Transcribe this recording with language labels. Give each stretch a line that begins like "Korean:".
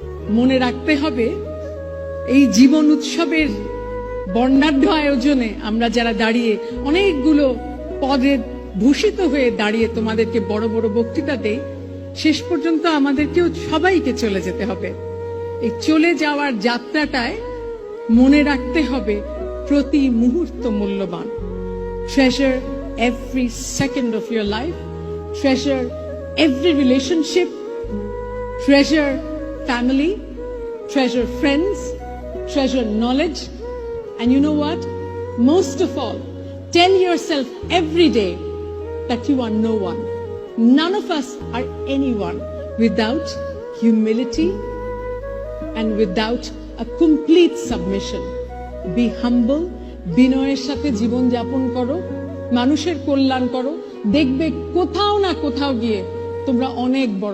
Bangla: মনে রাখতে হবে এই জীবন উৎসবের বর্ণাঢ্য আয়োজনে আমরা যারা দাঁড়িয়ে অনেকগুলো পদে ভূষিত হয়ে দাঁড়িয়ে তোমাদেরকে বড় বড় বক্তৃতা দেই, শেষ পর্যন্ত আমাদেরকেও সবাইকে চলে যেতে হবে। এই চলে যাওয়ার যাত্রাটায় মনে রাখতে হবে প্রতি মুহূর্ত মূল্যবান।
English: Treasure every second of your life, treasure every relationship, treasure family, treasure friends, treasure knowledge, and you know what? Most of all, tell yourself every day that you are no one. None of us are anyone without humility and without a complete submission. Be humble,
Bangla: বিনয়ের সাথে জীবন যাপন করো, মানুষের কল্যাণ করো, দেখবে কোথাও না কোথাও গিয়ে তোমরা অনেক বড়